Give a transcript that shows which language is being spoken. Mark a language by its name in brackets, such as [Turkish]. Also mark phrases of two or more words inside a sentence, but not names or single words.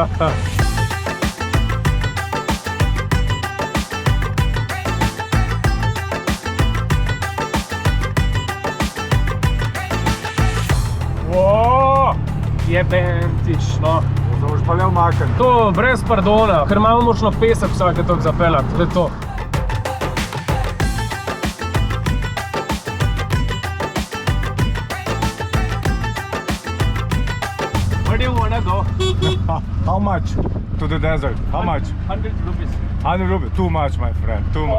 [Slovenian] Jebentič, no. To boš pa le umaknil. To brez pardona, ker imamo močno pesek vsake toliko zapeljati, to je to. [English] Where do you wanna go? How much to the desert? How much? 100 rupees. 100 rupees. Too much, my friend. Too much.